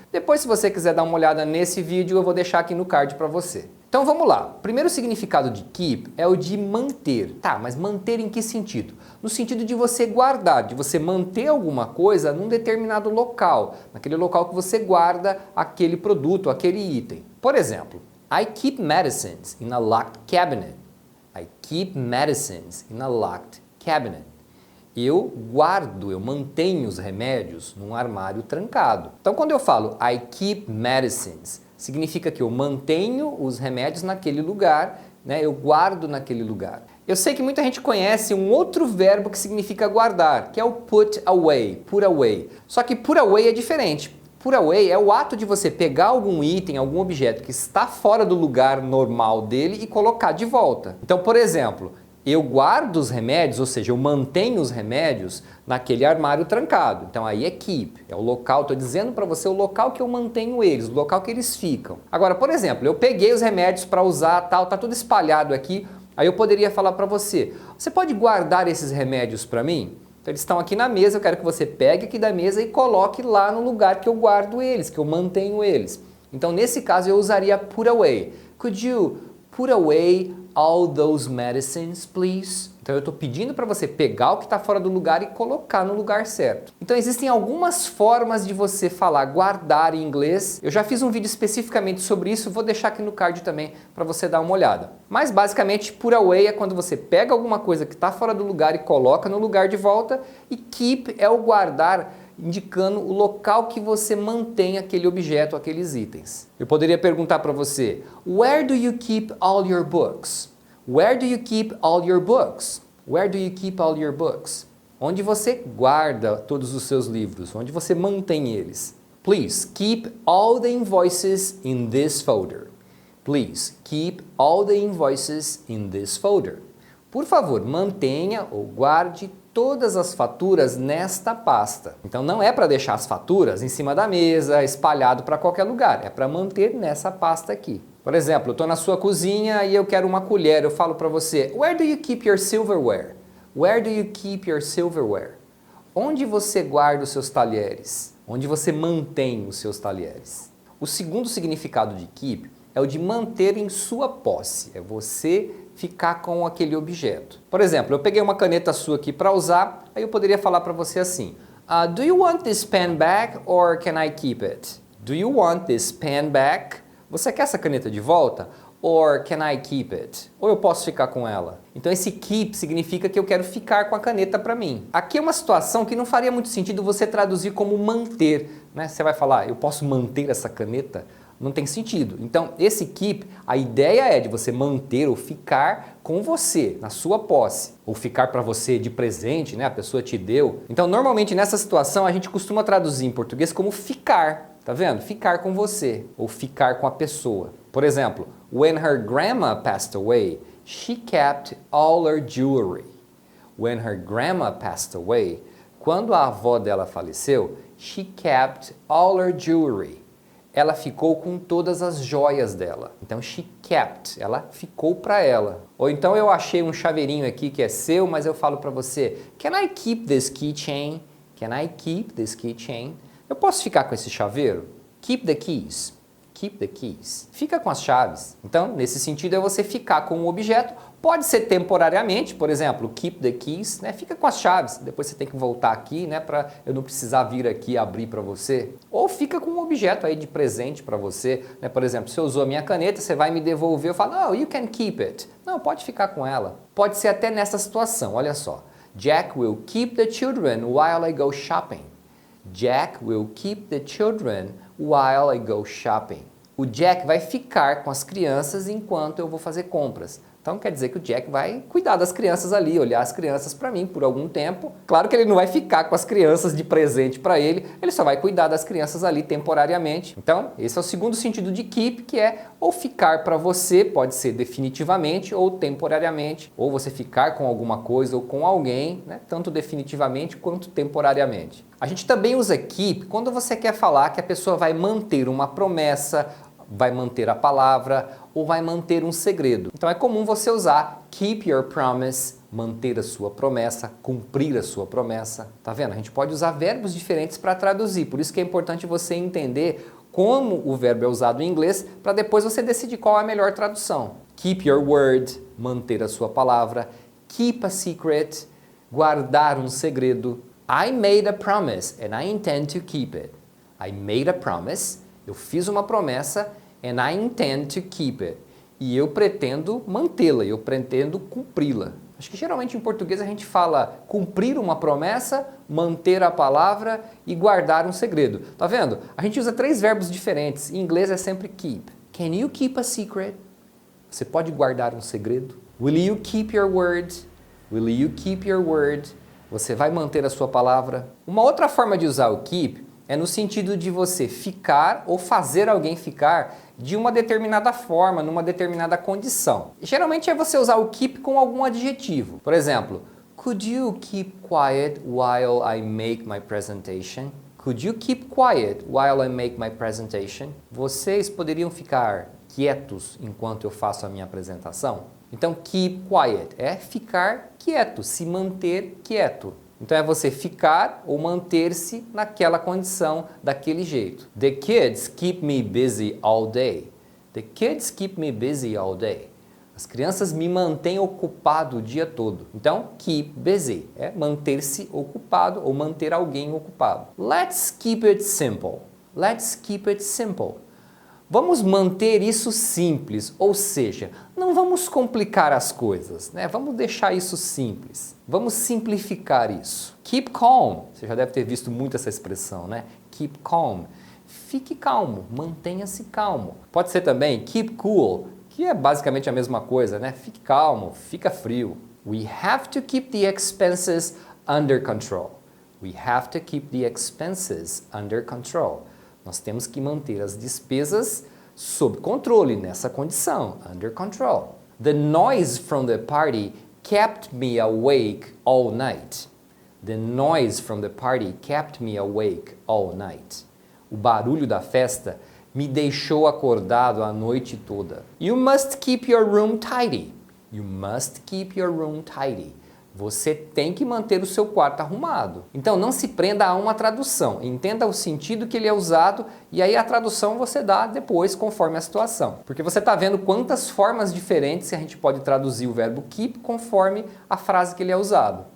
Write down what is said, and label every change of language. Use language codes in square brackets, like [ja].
[pt] Depois, se você quiser dar uma olhada nesse vídeo, eu vou deixar aqui no card para você. Então vamos lá. O primeiro significado de keep é o de manter. Tá, mas manter em que sentido? No sentido de você guardar, de você manter alguma coisa num determinado local, naquele local que você guarda aquele produto, aquele item. Por exemplo, [en] I keep medicines in a locked cabinet. I keep medicines in a locked cabinet. [pt] Eu guardo, eu mantenho os remédios num armário trancado. Então quando eu falo [en] I keep medicines, [pt] significa que eu mantenho os remédios naquele lugar, né? Eu guardo naquele lugar. Eu sei que muita gente conhece um outro verbo que significa guardar, que é o put away. Só que put away é diferente. Put away é o ato de você pegar algum item, algum objeto que está fora do lugar normal dele e colocar de volta. Então, por exemplo, eu guardo os remédios, ou seja, eu mantenho os remédios naquele armário trancado. Então aí é keep, é o local, estou dizendo para você o local que eu mantenho eles, o local que eles ficam. Agora, por exemplo, eu peguei os remédios para usar, tal, tá tudo espalhado aqui, aí eu poderia falar para você, você pode guardar esses remédios para mim? Então eles estão aqui na mesa, eu quero que você pegue aqui da mesa e coloque lá no lugar que eu guardo eles, que eu mantenho eles. Então nesse caso eu usaria put away. [en] Could you put away all those medicines, please? [pt] Então eu estou pedindo para você pegar o que está fora do lugar e colocar no lugar certo. Então existem algumas formas de você falar guardar em inglês. Eu já fiz um vídeo especificamente sobre isso, vou deixar aqui no card também para você dar uma olhada. Mas basicamente put away é quando você pega alguma coisa que está fora do lugar e coloca no lugar de volta, e keep é o guardar, indicando o local que você mantém aquele objeto, aqueles itens. Eu poderia perguntar para você, [en] where do you keep all your books? Where do you keep all your books? Where do you keep all your books? [pt] Onde você guarda todos os seus livros? Onde você mantém eles? [en] Please keep all the invoices in this folder. Please keep all the invoices in this folder. [pt] Por favor, mantenha ou guarde todas as faturas nesta pasta. Então não é para deixar as faturas em cima da mesa, espalhado para qualquer lugar. É para manter nessa pasta aqui. Por exemplo, eu estou na sua cozinha e eu quero uma colher. Eu falo para você, [en] where do you keep your silverware? Where do you keep your silverware? [pt] Onde você guarda os seus talheres? Onde você mantém os seus talheres? O segundo significado de keep é o de manter em sua posse. É você ficar com aquele objeto. Por exemplo, eu peguei uma caneta sua aqui para usar, aí eu poderia falar para você assim, [en] do you want this pen back or can I keep it? Do you want this pen back? [pt] Você quer essa caneta de volta? [en] Or can I keep it? [pt] Ou eu posso ficar com ela? Então esse keep significa que eu quero ficar com a caneta para mim. Aqui é uma situação que não faria muito sentido você traduzir como manter, né? Você vai falar, eu posso manter essa caneta? Não tem sentido. Então, esse keep, a ideia é de você manter ou ficar com você, na sua posse. Ou ficar para você de presente, né? A pessoa te deu. Então, normalmente nessa situação, a gente costuma traduzir em português como ficar. Tá vendo? Ficar com você. Ou ficar com a pessoa. Por exemplo, [en] when her grandma passed away, she kept all her jewelry. When her grandma passed away, [pt] quando a avó dela faleceu, [en] she kept all her jewelry. [pt] ela ficou com todas as joias dela. Então, [en] she kept, [pt] ela ficou para ela. Ou então eu achei um chaveirinho aqui que é seu, mas eu falo para você, [en] can I keep this keychain? Can I keep this keychain? [pt] Eu posso ficar com esse chaveiro? [en] Keep the keys. Keep the keys. [pt] Fica com as chaves. Então, nesse sentido, é você ficar com o objeto. Pode ser temporariamente, por exemplo, [en] keep the keys, [pt] né? Fica com as chaves. Depois você tem que voltar aqui, né? Para eu não precisar vir aqui abrir para você. Ou fica com um objeto aí de presente para você, né? Por exemplo, se eu usou a minha caneta, você vai me devolver. Eu falo, [en] oh, you can keep it. [pt] Não, pode ficar com ela. Pode ser até nessa situação, olha só. [en] Jack will keep the children while I go shopping. Jack will keep the children while I go shopping. [pt] O Jack vai ficar com as crianças enquanto eu vou fazer compras. Então quer dizer que o Jack vai cuidar das crianças ali, olhar as crianças para mim por algum tempo. Claro que ele não vai ficar com as crianças de presente para ele só vai cuidar das crianças ali temporariamente. Então esse é o segundo sentido de keep, que é ou ficar para você, pode ser definitivamente ou temporariamente, ou você ficar com alguma coisa ou com alguém, né? Tanto definitivamente quanto temporariamente. A gente também usa keep quando você quer falar que a pessoa vai manter uma promessa, vai manter a palavra ou vai manter um segredo. Então é comum você usar [en] keep your promise, [pt] manter a sua promessa, cumprir a sua promessa. Tá vendo? A gente pode usar verbos diferentes para traduzir, por isso que é importante você entender como o verbo é usado em inglês para depois você decidir qual é a melhor tradução. [en] Keep your word, [pt] manter a sua palavra. [en] Keep a secret, [pt] guardar um segredo. [en] I made a promise and I intend to keep it. I made a promise. [pt] Eu fiz uma promessa [en] and I intend to keep it. [pt] E eu pretendo mantê-la, eu pretendo cumpri-la. Acho que geralmente em português a gente fala cumprir uma promessa, manter a palavra e guardar um segredo. Tá vendo? A gente usa 3 verbos diferentes. Em inglês é sempre keep. [en] Can you keep a secret? [pt] Você pode guardar um segredo? [en] Will you keep your word? Will you keep your word? [pt] Você vai manter a sua palavra? Uma outra forma de usar o keep é no sentido de você ficar ou fazer alguém ficar de uma determinada forma, numa determinada condição. E geralmente é você usar o keep com algum adjetivo. Por exemplo, [en] could you keep quiet while I make my presentation? Could you keep quiet while I make my presentation? [pt] Vocês poderiam ficar quietos enquanto eu faço a minha apresentação? Então, [en] keep quiet [pt] é ficar quieto, se manter quieto. Então é você ficar ou manter-se naquela condição, daquele jeito. [en] The kids keep me busy all day. The kids keep me busy all day. [pt] As crianças me mantêm ocupado o dia todo. Então, [en] keep busy [pt] é manter-se ocupado ou manter alguém ocupado. [en] Let's keep it simple. Let's keep it simple. [pt] Vamos manter isso simples, ou seja, não vamos complicar as coisas, né? Vamos deixar isso simples. Vamos simplificar isso. [en] Keep calm. [pt] Você já deve ter visto muito essa expressão, né? [en] Keep calm. [pt] Fique calmo, mantenha-se calmo. Pode ser também [en] keep cool, [pt] que é basicamente a mesma coisa, né? Fique calmo, fica frio. [en] We have to keep the expenses under control. We have to keep the expenses under control. [pt] Nós temos que manter as despesas sob controle, nessa condição, [en] under control. The noise from the party kept me awake all night. The noise from the party kept me awake all night. [pt] O barulho da festa me deixou acordado a noite toda. [en] You must keep your room tidy. You must keep your room tidy. [pt] Você tem que manter o seu quarto arrumado. Então não se prenda a uma tradução, entenda o sentido que ele é usado e aí a tradução você dá depois conforme a situação. Porque você está vendo quantas formas diferentes a gente pode traduzir o verbo keep conforme a frase que ele é usado.